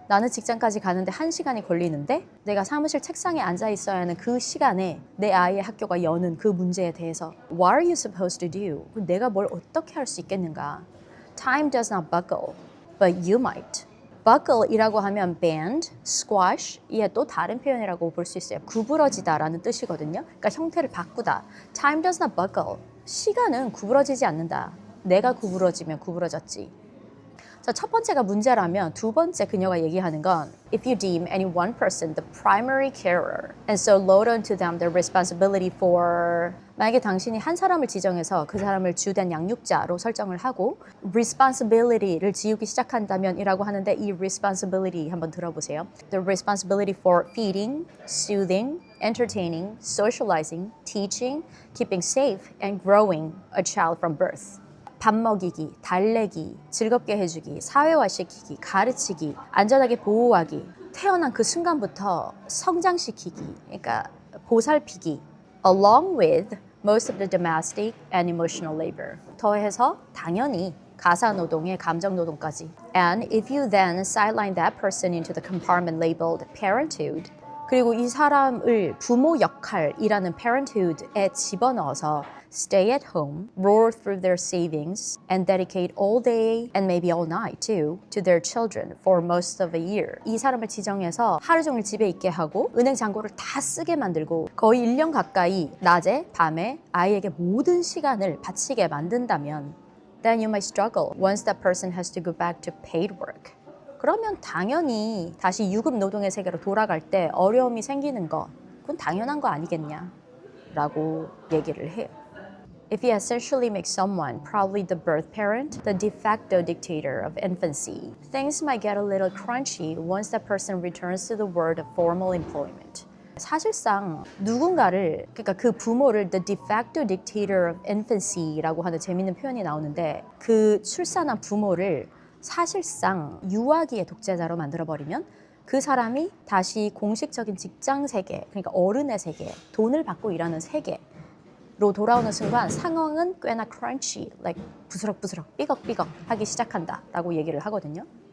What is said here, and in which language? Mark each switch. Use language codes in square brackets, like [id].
[ko] 나는 직장까지 가는데 1시간이 걸리는데 내가 사무실 책상에 앉아 있어야 하는 그 시간에 내 아이의 학교가 여는 그 문제에 대해서 [en] What are you supposed to do? [ko] 내가 뭘 어떻게 할 수 있겠는가? [en] Time does not buckle, but you might. [ko] buckle이라고 하면 bend, squash, 이게 또 다른 표현이라고 볼 수 있어요. 구부러지다라는 뜻이거든요. 그러니까 형태를 바꾸다. [en] Time does not buckle. [ko] 시간은 구부러지지 않는다. 내가 구부러지면 구부러졌지. 자, 첫 번째가 문제라면 두 번째 그녀가 얘기하는 건 [en] If you deem any one person the primary carer and so load onto them the responsibility for [ko] 만약에 당신이 한 사람을 지정해서 그 사람을 주된 양육자로 설정을 하고 responsibility를 지우기 시작한다면 이라고 하는데 이 responsibility 한번 들어보세요. [en] The responsibility for feeding, soothing, entertaining, socializing, teaching, keeping safe and growing a child from birth. [ko] 밥 먹이기, 달래기, 즐겁게 해주기, 사회화시키기, 가르치기, 안전하게 보호하기, 태어난 그 순간부터 성장시키기, 그러니까 보살피기, [en] along with most of the domestic and emotional labor. [ko] 더해서 당연히 가사노동의 감정노동까지. [en] And if you then sideline that person into the compartment labeled parenthood, [ko] 그리고 이 사람을 부모 역할이라는 parenthood에 집어넣어서 [en] stay at home, roar through their savings, and dedicate all day and maybe all night too to their children for most of a year. [ko] 이 사람을 지정해서 하루 종일 집에 있게 하고 은행 잔고를 다 쓰게 만들고 거의 1년 가까이 낮에 밤에 아이에게 모든 시간을 바치게 만든다면 [en] then you might struggle once that person has to go back to paid work. [ko] 그러면 당연히 다시 유급 노동의 세계로 돌아갈 때 어려움이 생기는 거 그건 당연한 거 아니겠냐 라고 얘기를 해요. [en] If you essentially make someone, probably the birth parent, the de facto dictator of infancy, things might get a little crunchy once that person returns to the world of formal employment. [ko] 사실상 누군가를, 그러니까 그 부모를 [en] the de facto dictator of infancy [ko] 라고 하는 재밌는 표현이 나오는데 그 출산한 부모를 사실상 유아기의 독재자로 만들어버리면 그 사람이 다시 공식적인 직장 세계, 그러니까 어른의 세계, 돈을 받고 일하는 세계로 돌아오는 순간 상황은 꽤나 crunchy, like 부스럭부스럭, 삐걱삐걱 하기 시작한다라고 얘기를 하거든요.